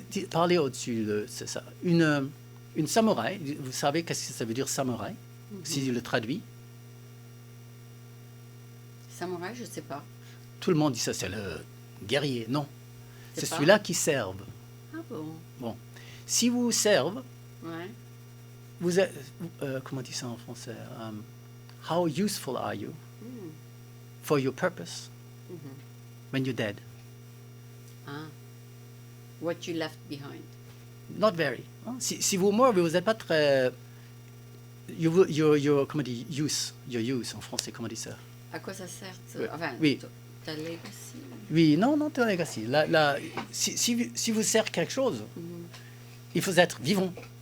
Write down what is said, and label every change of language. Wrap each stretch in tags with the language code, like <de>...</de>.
<fr>Parler au-dessus, c'est ça. Une samouraï, vous savez qu'est-ce que ça veut dire samouraï, si je le traduis? Samouraï, je ne sais pas. Tout le monde dit ça, c'est le guerrier. Non. C'est pas... celui-là qui serve. Ah bon? Bon. Si vous servez, ouais. vous êtes, comment on dit ça en français?</fr> <en>How useful are you for your purpose when you're dead? Ah. What you left behind. Not very. Hein?</en> <fr>Si vous mourrez, vous n'êtes pas très...</fr> <en>Your</en> <fr>comment on dit,</fr> <en>your use</en> <fr>en français, comment on dit ça? À quoi ça sert? Oui. Enfin, Oui. Ta legacy. Oui, non, ta legacy. Si vous sert quelque chose, il faut être vivant.</fr>